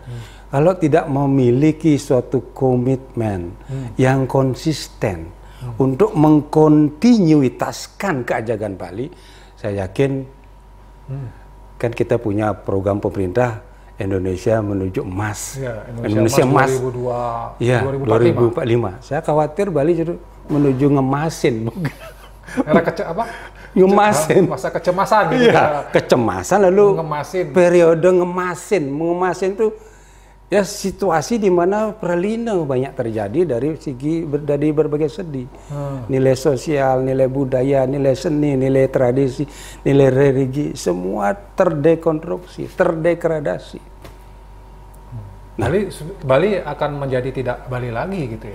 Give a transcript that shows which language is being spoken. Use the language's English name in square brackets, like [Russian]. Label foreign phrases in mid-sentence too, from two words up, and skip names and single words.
[Indonesian] Kalau tidak memiliki suatu komitmen yang konsisten untuk mengkontinuitaskan keajagan Bali, saya yakin kan kita punya program pemerintah Indonesia menuju emas. Ya, Indonesia emas 2045. Saya khawatir Bali menuju ngemasin. Era ngemasin. Masa kecemasan gitu. Iya, kecemasan lalu ngemasin. Periode ngemasin itu ya situasi di mana perlindungan banyak terjadi dari berbagai segi. Nilai sosial, nilai budaya, nilai seni, nilai tradisi, nilai religi, semua terdekonstruksi, terdegradasi. Nah, Bali akan menjadi tidak Bali lagi gitu ya?